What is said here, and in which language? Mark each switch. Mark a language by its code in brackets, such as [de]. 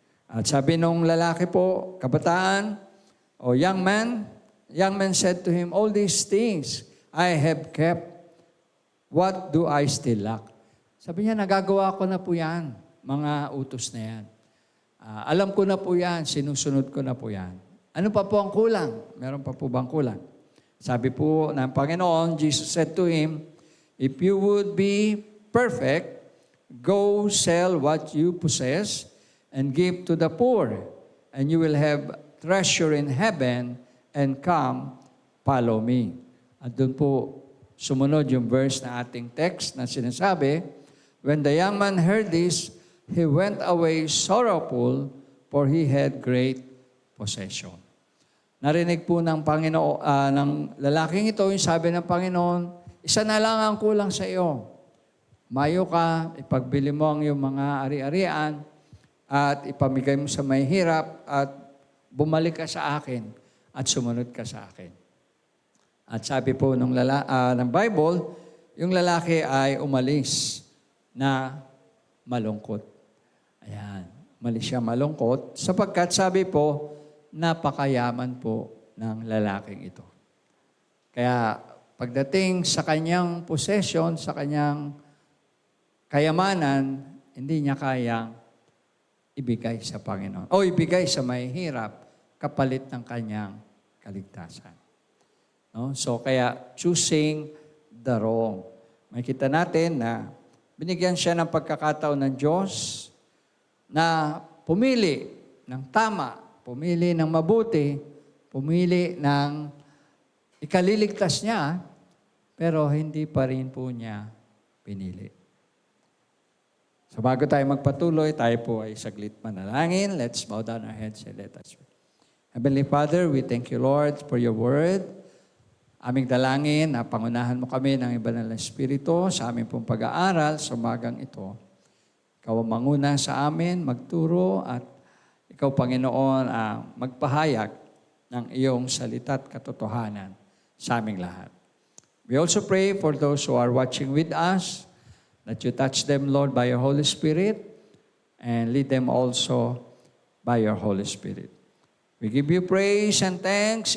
[tl] At sabi nung lalaki po, kabataan, o [en] young man said to him, all these things I have kept. What do I still lack? [tl] Sabi niya, nagagawa ko na po yan, mga utos na yan. Alam ko na po yan, sinusunod ko na po yan. Ano pa po ang kulang? Meron pa po bang kulang? Sabi po ng Panginoon, [en] Jesus said to him, If you would be perfect, go sell what you possess and give to the poor, and you will have treasure in heaven, and come, follow me. [tl] At doon po sumunod yung verse na ating text na sinasabi, [en] When the young man heard this, he went away sorrowful, for he had great possession. [tl] Narinig po ng Panginoon, ng lalaking ito, yung sabi ng Panginoon, isa na lang ang kulang sa iyo. Mayo ka, ipagbili mo ang iyong mga ari-arian, at ipamigay mo sa may hirap, at bumalik ka sa akin, at sumunod ka sa akin. At sabi po ng Bible, yung lalaki ay umalis na malungkot. Ayan, umalis siya malungkot, sapagkat sabi po, napakayaman po ng lalaking ito. Kaya pagdating sa kanyang possession, sa kanyang kayamanan, hindi niya kayang ibigay sa Panginoon. O ibigay sa mahihirap kapalit ng kanyang kaligtasan. No? [en] So [tl] kaya [en] choosing the wrong. [tl] Makita natin na binigyan siya ng pagkakataon ng Diyos na pumili ng tama, pumili ng mabuti, pumili ng ikaliligtas niya, pero hindi pa rin po niya pinili. So bago tayo magpatuloy, tayo po ay saglit manalangin. [en] Let's bow down our heads and let us pray. Heavenly Father, we thank you, Lord, for your word. [tl] Aming dalangin na pangunahan mo kami ng banal na Espiritu sa aming pong pag-aaral sa umagang ito. Ikaw ang manguna sa amin, magturo, at ikaw, Panginoon, ang magpahayag ng iyong salita at katotohanan sa aming lahat. [en] We also pray for those who are watching with us, that you touch them, Lord, by your Holy Spirit, and lead them also by your Holy Spirit. We give you praise and thanks.